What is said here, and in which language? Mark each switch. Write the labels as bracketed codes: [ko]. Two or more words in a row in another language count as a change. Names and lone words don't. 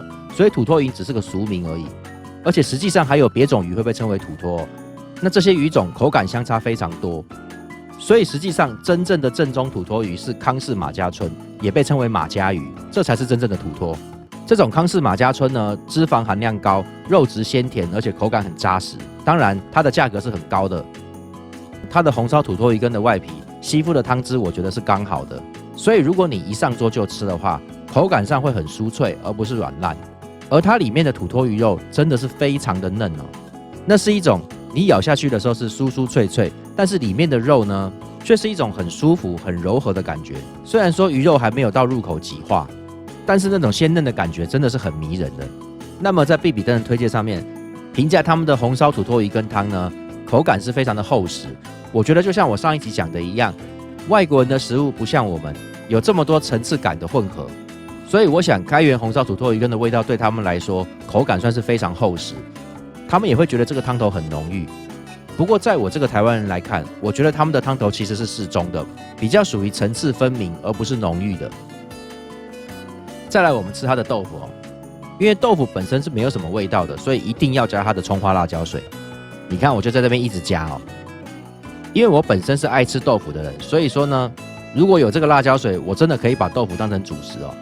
[zh] 所以土魠魚只是個俗名而已。而且實際上還有別種魚會被稱為土魠，那這些魚種口感相差非常多，所以實際上真正的正宗土魠魚是康氏馬家春，也被稱為馬家魚，這才是真正的土魠。這種康氏馬家春呢，脂肪含量高，肉質鮮甜，而且口感很扎實。當然，它的價格是很高的。它的紅燒土魠魚羹的外皮吸附的湯汁，我覺得是剛好的。所以如果你一上桌就吃的話，口感上會很酥脆，而不是軟爛。而它裡面的土魠魚肉真的是非常的嫩哦，那是一種你咬下去的時候是酥酥脆脆，但是裡面的肉呢，卻是一種很舒服、很柔和的感覺。雖然說魚肉還沒有到入口即化，但是那種鮮嫩的感覺真的是很迷人的。那麼在必比登的推薦上面，評價他們的紅燒土魠魚羹湯呢，口感是非常的厚實。我覺得就像我上一集講的一樣，外國人的食物不像我們有這麼多層次感的混合。所以我想，開元紅燒土魠魚羹的味道對他們來說，口感算是非常厚實，他們也會覺得這個湯頭很濃郁。不過，在我這個台灣人來看，我覺得他們的湯頭其實是適中的，比較屬於層次分明，而不是濃郁的。再來，我們吃它的豆腐哦，因為豆腐本身是沒有什麼味道的，所以一定要加它的蔥花辣椒水。你看，我就在這邊一直加哦，因為我本身是愛吃豆腐的人，所以說呢，如果有這個辣椒水，我真的可以把豆腐當成主食哦。